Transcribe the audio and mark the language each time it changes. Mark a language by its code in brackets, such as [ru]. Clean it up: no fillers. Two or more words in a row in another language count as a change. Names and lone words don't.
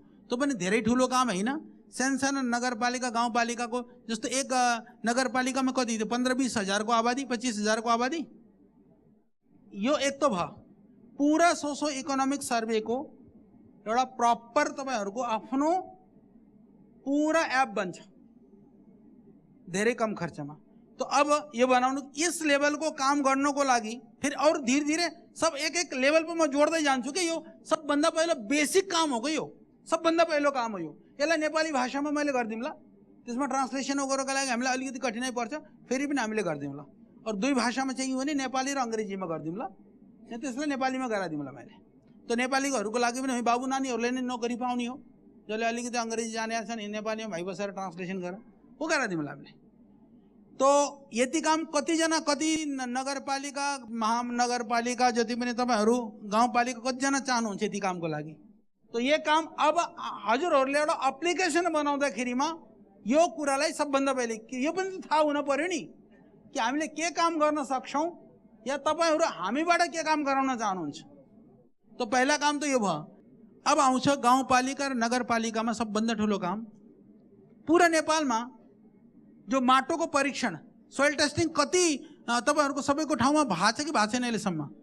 [ne] त्यो पनि धेरै ठुलो काम होइन। सानो नगरपालिका गाउँपालिकाको जस्तो एक नगरपालिकामा कति थियो 15-20 हजारको आबादी 25 हजारको आबादी, यो एक तो भयो। पुरा सोसो इकोनोमिक सर्वेको एउटा प्रपर तपाईहरुको आफ्नो पूरा एप बन्छ धेरै कम खर्चमा। तो अब यो बनाउनु [hi] इस लेवल को [ne] काम गर्नको लागि [hi] फिर और धीरे धीरे सब एक एक लेवल पर [ne] म जोड्दै जान्छु कि यो सबभन्दा पहिलो बेसिक काम हो, यो सबभन्दा पहिलो काम हो। यो यसलाई नेपाली भाषामा मैले गरिदिउँला, त्यसमा ट्रान्सलेसन गर्नको लागि हामीलाई अलिकति कठिनाइ पर्छ, फेरि पनि हामीले गरिदिउँला। और दुई भाषामा चाहिँ हो भने नेपाली र अंग्रेजीमा गरिदिउँला, त्यसलाई नेपालीमा गराइदिउँला मैले। तो नेपालीहरूको लागि पनि बाबु नानीहरूले नै नोकरी पाउने हो, जसले अलिकति अंग्रेजी जाने छन् नेपालीमा भाइ बसेर ट्रान्सलेसन गरेर वो गराइदिउँला हामीले। तो यति काम कतिजना कति नगरपालिका महानगरपालिका जति पनि तपाईहरु गाउँपालिका कतिजना चाहनुहुन्छ यति कामको लागि। तो ये काम अब हजुरहरूले एउटा एप्लिकेसन बनाउँदाखेरिमा यो कुरालाई सबभन्दा पहिले यो पनि थाहा हुन पर्यो नि कि हामीले के काम गर्न सक्छौं या तपाईहरु हामीबाट के काम गराउन चाहनुहुन्छ। तो पहिला काम तो यो भयो। अब आउँछ गाउँपालिका र नगरपालिकामा सबभन्दा ठुलो काम पूरा नेपालमा जो माटोको परीक्षण सोइल टेस्टिङ कति तपाईहरुको सबैको ठाउँमा भएको छ कि भएको छैन अहिलेसम्म?